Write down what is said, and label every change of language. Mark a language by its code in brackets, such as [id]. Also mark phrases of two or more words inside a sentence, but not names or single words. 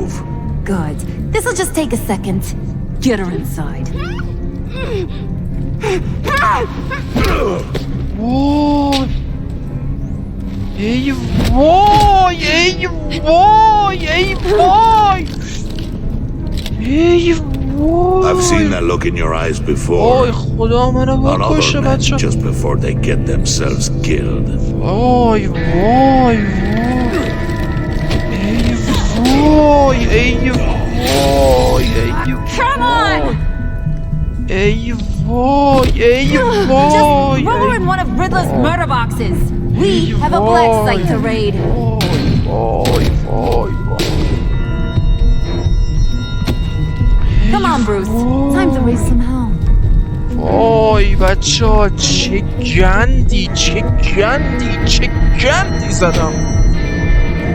[en] Good. This'll just take a second. Get her inside. [fa] وای ای وای ای وای ای وای ای وای. [en] I've seen that look in your eyes before. [fa] وای خدا منو بکشه بچه. [en] Just before they get themselves killed. [fa] وای وای ای وای ای وای ای [en] Come on! [fa] ای وای ای وای. [en] Just throw her in one of Riddler's murder boxes. We have a black site to raid. [fa] وای وای [en] Come on, Bruce. Time to raise some hell. [fa] وای بچه ها چه گندی چه گندی چه گندی زدم.